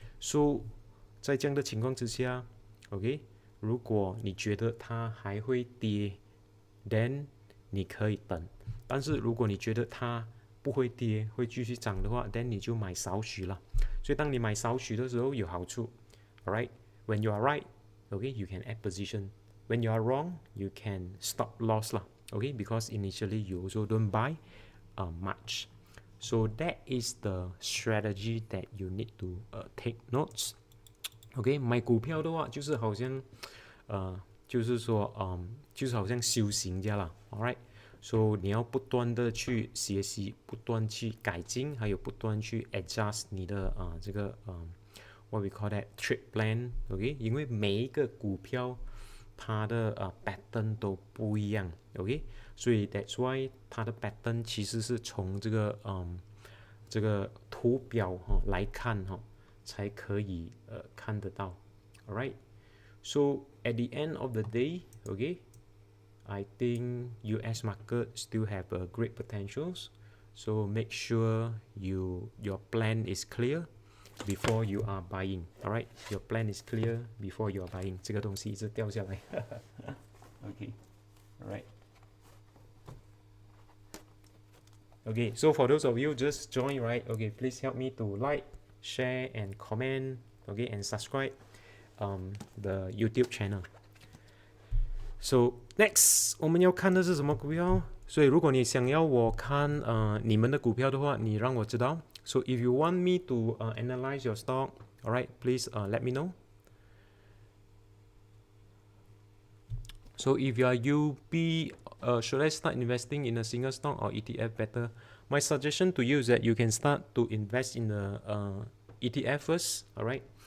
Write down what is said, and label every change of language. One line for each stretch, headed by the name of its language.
Chinese: So 在这样的情况之下 ，OK？如果你觉得它还会跌 ，then 你可以等。但是如果你觉得它不会跌，会继续涨的话 ，then 你就买少许了。所以当你买少许的时候有好处 ，alright？
English: When you are right, okay, you can add position. When you are wrong, you can stop loss 啦 ，okay? Because initially you also don't buy much. So that is the strategy that you need to take notes.
Chinese: OK， 买股票的话就是好像就是说就是好像修行这样啦 ，alright。 So 你要不断的去学习，不断去改进，还有不断去 adjust 你的这个
English: what we call that trade plan，
Chinese: OK？ 因为每一个股票它的pattern 都不一样 ，OK， 所以 that's why 它的 pattern 其实是从这个图表来看才可以看得到 ，alright。
English: So at the end of the day, okay, I think US market still have great potentials. So make sure your plan is clear before you are buying. Alright, your plan is clear before you are buying.
Chinese: 这个东西一直掉下来。Okay, alright.
English: Okay, so for those of you just join, right? Okay, please help me to like, share, and comment. Okay, and subscribe the YouTube channel.
Chinese: So next 我们要看的是什么股票？所以如果你想要我看你们的股票的话，你让我知道。
English: So if you want me to analyze your stock, alright, please let me know. So if you are UB, should I start investing in a single stock or ETF better? My suggestion to you is that you can start to invest in the ETF first, alright?